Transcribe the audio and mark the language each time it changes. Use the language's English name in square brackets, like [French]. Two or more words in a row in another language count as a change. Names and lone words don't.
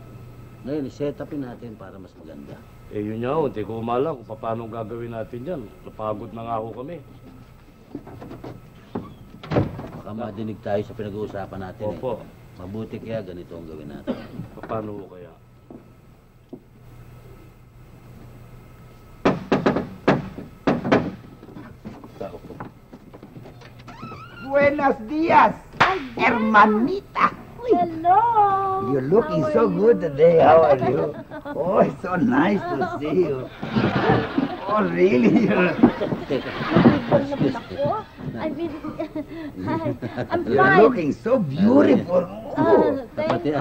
[Filipino] Ngayon, set upin natin para mas maganda. Yun nga ho, hindi ko umalang kung paano gagawin natin dyan. Napagod na nga ho kami. Baka madinig tayo sa pinag-uusapan natin eh. Opo. Mabuti kaya ganito ang gawin natin. Paano ho kaya? [Spanish] Buenos días, hermanita. [English] Hello. You're looking so good today. How are you? Oh, it's so nice to see you. Oh, really? I mean, hi, I'm You're fine. looking so beautiful. Thank you.